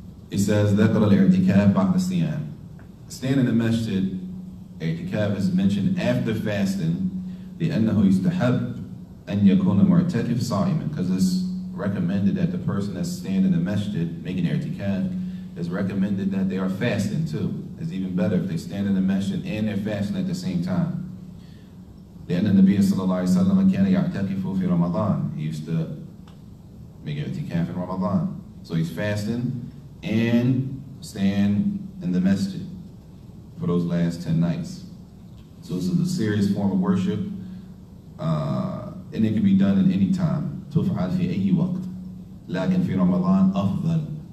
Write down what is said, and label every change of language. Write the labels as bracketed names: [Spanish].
[English] It says, [Arabic] ذكر الاعتكاف بعد الصيام. [English] Staying in the masjid, i'tikaf is mentioned after fasting, [Arabic] لأنه يستحب أن يكون معتكف صائما, [English] because it's recommended that the person that's staying in the masjid, making i'tikaf, it's recommended that they are fasting too. It's even better if they stand in the masjid and they're fasting at the same time. [Arabic] لأن النبي صلى الله عليه وسلم كان يعتكف في رمضان. [English] He used to make i'tikaf in Ramadan. So he's fasting and staying in the masjid for those last 10 nights. So this is a serious form of worship, and it can be done at any time. [Arabic] تفعل في أي وقت. لكن في رمضان أفضل.